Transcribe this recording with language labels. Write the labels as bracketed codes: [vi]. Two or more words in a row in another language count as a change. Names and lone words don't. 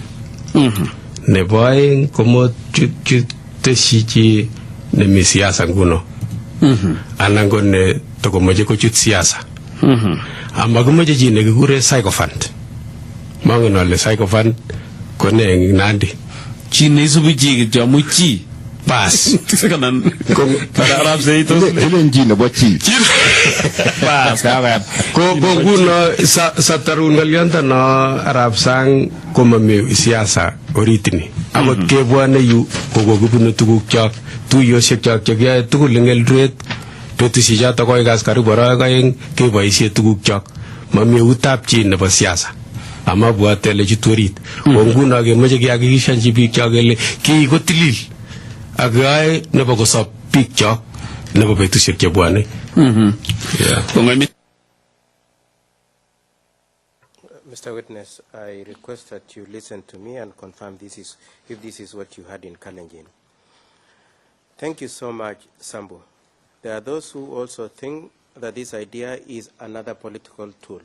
[kln] Neboaing komo teshichi ne mi siasa nguno. Anango ne tokomoche kochut siasa. Amagumoche chi negikure sycophant. Mangen ole sycophant kone nandi. Chi neisubi chi jamu chi. Pas. Kanan Arab sei to Ile njina bo chi. pas kawan. Ko nguno sa tarun ngalianta na Arab sang komami siasa oritini. Agot kebwane yu kogogubuno tuguk chak tuyoshek chak chekyae tugul ngel duet betusiek choto koy gas karibu aeng keboisie tuguk chak mami utap chi nebo siasa. Ama bwate le chitorit. Ko nguno kemoche kehakikishanji biik chak kele ki kotilil. Agay nebo kosop biik chak nebo betusiek chebwane. [en] Mr. Witness, I request that you listen to me and confirm if this is what you had in Kalenjin. Thank you so much, Sambu. There are those who also think that this idea is another political tool.